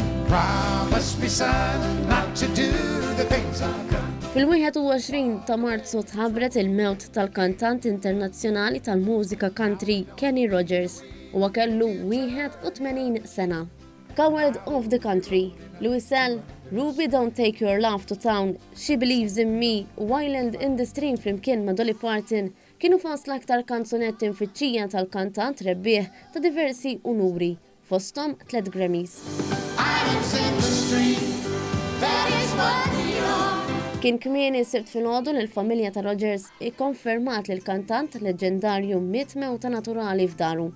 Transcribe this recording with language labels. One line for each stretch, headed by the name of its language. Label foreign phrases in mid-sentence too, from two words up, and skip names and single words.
English: Promise me, son, not to do the things I've done.
Maltese: Fil-21 ta' Marzu tħabbret il-mewt tal-kantant internazzjonali tal-mużika country Kenny Rogers huwa kellu 81 sena. Coward of the Country, Lucille, Ruby Don't Take Your Love to Town, She Believes in Me u Island in the Stream flimkien ma' Dolly Parton kienu fost l-aktar kanzunetti mfittxija tal-kantant rebbieħ ta' diversi unuri, fosthom 3 Grammys. Kien kmieni s-Sibt filgħodu l-familja ta' Rogers ikkonfermat li l-kantant leġġendarju miet mewta naturali f'daru.